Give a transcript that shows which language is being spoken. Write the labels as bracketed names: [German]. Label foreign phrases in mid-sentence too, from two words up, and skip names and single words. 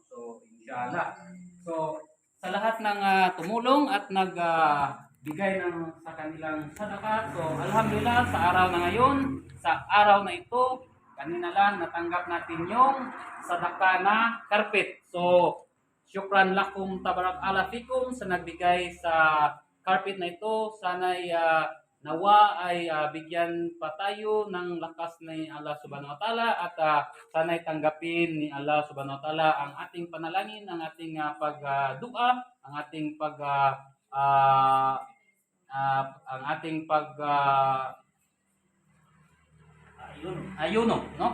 [Filipino] So, inshallah. So, sa lahat ng tumulong at nagbigay ng sa kanilang sadaka, so alhamdulillah, sa araw na ngayon, sa araw na ito, kanina lang natanggap natin yung sadaka na carpet. So, [Arabic] شكرا لكم تبارك الله فيكم [Filipino] sa nagbigay sa carpet na ito. Sana'y nawa ay bigyan pa tayo ng lakas ni Allah [Arabic] سبحانه وتعالى, [Filipino] at sana'y tanggapin ni Allah [Arabic] سبحانه وتعالى [Filipino] ang ating panalangin, ang ating pagdua, ang ating ayuno, no?